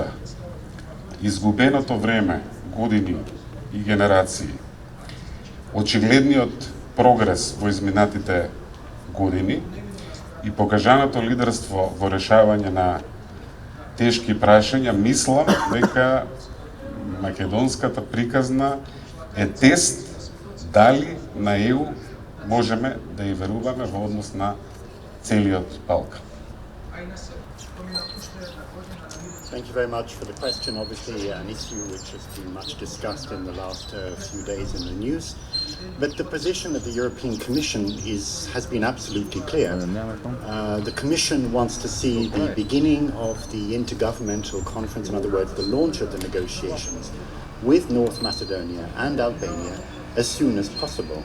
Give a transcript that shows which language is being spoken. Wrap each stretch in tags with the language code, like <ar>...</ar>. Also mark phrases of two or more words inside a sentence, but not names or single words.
<mk>изгубеното време, години и генерации, очигледниот прогрес во изминатите години и покажаното лидерство во решавање на тешки прашања, мислам дека македонската приказна е тест дали на ЕУ можеме да ја веруваме во однос на целиот Балкан.</mk> <en>Thank you very much for the question. Obviously, an issue which has been much discussed in the last few days in the news. But the position of the European Commission has been absolutely clear. The Commission wants to see the beginning of the intergovernmental conference, in other words, the launch of the negotiations with North Macedonia and Albania as soon as possible.</en>